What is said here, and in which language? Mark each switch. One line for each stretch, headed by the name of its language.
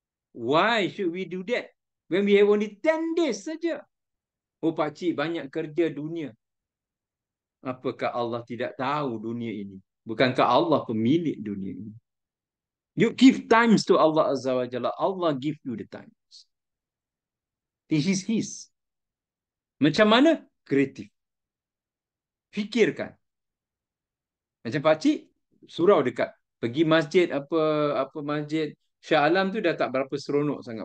English: Why should we do that when we have only 10 days
Malay: saja? Oh pakcik, banyak kerja dunia. Apakah Allah tidak tahu dunia ini? Bukankah Allah pemilik dunia ini?
English: You give times to Allah Azza wa Jalla. Allah give you the times. This is His.
Malay: Macam mana? Kreatif. Fikirkan. Macam pakcik, surau dekat. Pergi masjid apa masjid Shah Alam tu dah tak berapa seronok sangat.